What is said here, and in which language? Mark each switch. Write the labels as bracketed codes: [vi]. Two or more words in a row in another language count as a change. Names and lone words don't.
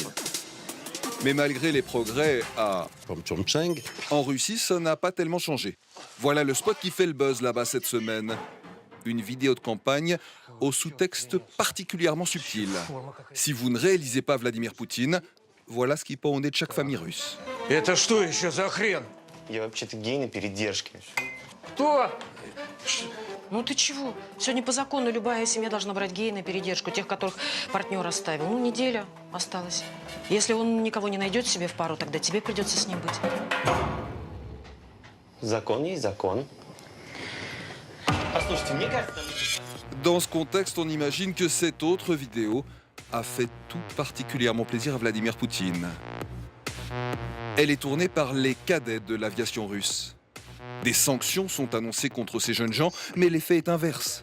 [fr] Mais malgré les progrès en Russie, ça n'a pas tellement changé. Voilà le spot qui fait le buzz là-bas cette semaine. Une vidéo de campagne au sous-texte particulièrement subtil. Si vous ne réalisez pas Vladimir Poutine, voilà ce qui pend au nez de chaque famille russe. [ru] Это что еще за хрен? Я вообще-то гей на передержке. Кто? Ну ты чего? Сегодня по закону любая семья должна брать гея на передержку, тех, которых партнер оставил. Ну, неделя осталась. Если он никого не найдет себе в пару, тогда тебе придется с ним быть. Закон есть закон. Послушайте, мне кажется... [fr] Dans ce contexte, on imagine que cette autre vidéo a fait tout particulièrement plaisir à Vladimir Poutine. Elle est tournée par les cadets de l'aviation russe. Des sanctions sont annoncées contre ces jeunes gens, mais l'effet est inverse.